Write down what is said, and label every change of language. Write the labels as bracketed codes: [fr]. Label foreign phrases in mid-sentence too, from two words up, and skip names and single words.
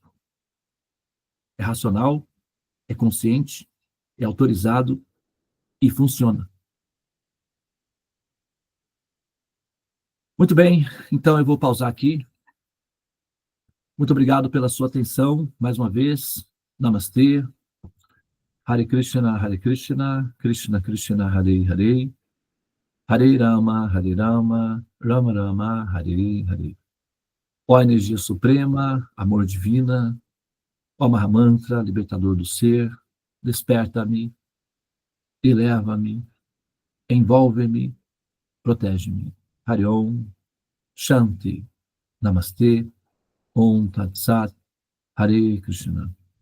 [pt] É racional, é consciente, é autorizado e funciona. Muito bem, então eu vou pausar aqui. Muito obrigado pela sua atenção, mais uma vez. Namastê. [sa] हरे कृष्ण, कृष्ण कृष्ण, हरे हरे. हरे राम, राम राम, हरे हरे. [pt] Ó energia suprema, amor divina, ó Mahamantra, libertador do ser, desperta-me, eleva-me, envolve-me, protege-me. [sa] हरे ॐ, शान्ति, नमस्ते, ॐ तत् सत्, हरे कृष्ण.